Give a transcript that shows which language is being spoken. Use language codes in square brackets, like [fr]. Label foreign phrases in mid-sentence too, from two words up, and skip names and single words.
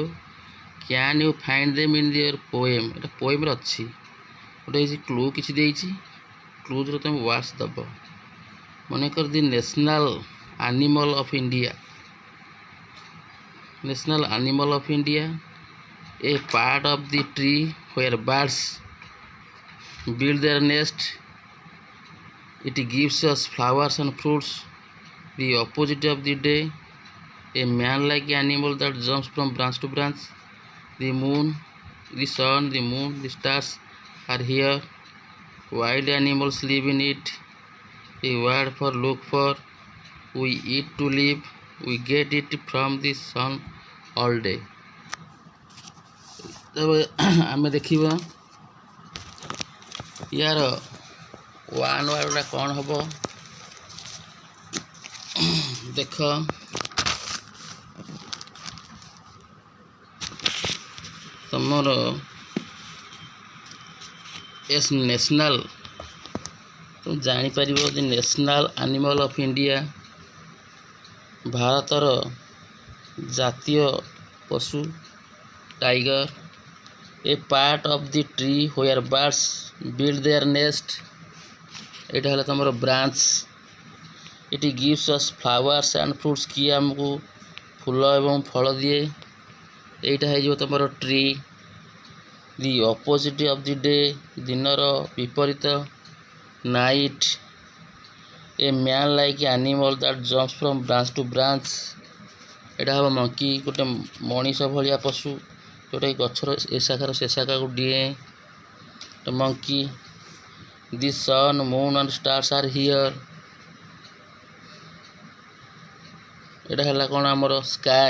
[en] Can you find them in their poem. [or] ଏଇଟା ପୋଏମ୍ରେ ଅଛି। ଗୋଟେ ହେଇଛି କ୍ଲୁ କିଛି ଦେଇଛି, କ୍ଲୁଜ୍ରେ ତୁମେ ୱାର୍ଡସ୍ ଦେବ। [en] ମନେକର the national animal of India. national animal of India a part of the tree where birds build their nest. It gives us flowers and fruits. The opposite of the day, a man-like animal that jumps from branch to branch. The moon, the sun, the moon, the stars are here. Wild animals live in it. A word for look for. We eat to live. We get it from the sun all day. [or] ଆମେ ଦେଖିବା ୟାର ୱାନ୍ ୱାର୍ଡଟା କ'ଣ ହେବ। ଦେଖ ତମର ଏସ୍ ନ୍ୟାସନାଲ୍ ତୁମେ ଜାଣିପାରିବ ଯେ [en] national animal of India [or] ଭାରତର ଜାତୀୟ ପଶୁ ଟାଇଗର। [en] A part of the tree where birds build their nest. [or] ଏଇଟା ହେଲା ତମର ବ୍ରାଞ୍ଚ। [en] It gives us flowers and fruits। [or] କିଏ ଆମକୁ ଫୁଲ ଏବଂ ଫଳ ଦିଏ। ଏଇଟା ହେଇଯିବ ତମର ଟ୍ରି। [en] The opposite of the day, [or] ଦିନର ବିପରୀତ। [en] Night, a man like animal that jumps from branch to branch। [or] ଏଇଟା ହେବ ମଙ୍କି, ଗୋଟେ ମଣିଷ ଭଳିଆ ପଶୁ ଯେଉଁଟାକି ଗଛର ଏ ଶାଖାର ସେ ଶାଖାକୁ ଡିଏ। [en] Monkey. The sun, moon and stars are here. [or] ଏଇଟା ହେଲା କ'ଣ ଆମର ସ୍କାଏ।